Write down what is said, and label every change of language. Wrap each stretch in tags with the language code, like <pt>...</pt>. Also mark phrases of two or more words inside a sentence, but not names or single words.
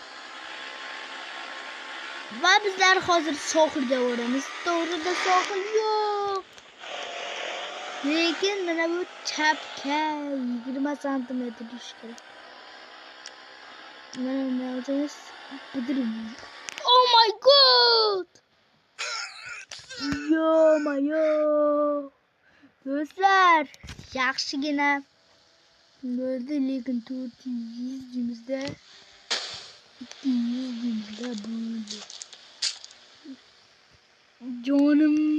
<uz>Va bizlar hozir sohilga boramiz. To'g'rida sohil yo'q. Lekin mana bu chapka 20 sm tush kerak. Mana o'zingiz bidiring.</uz> <en>Oh my god!</en> <uz>Yo-mayo. Do'stlar, yaxshigina bo'ldi, lekin 400 200 bo'ldi. Jonim.</uz>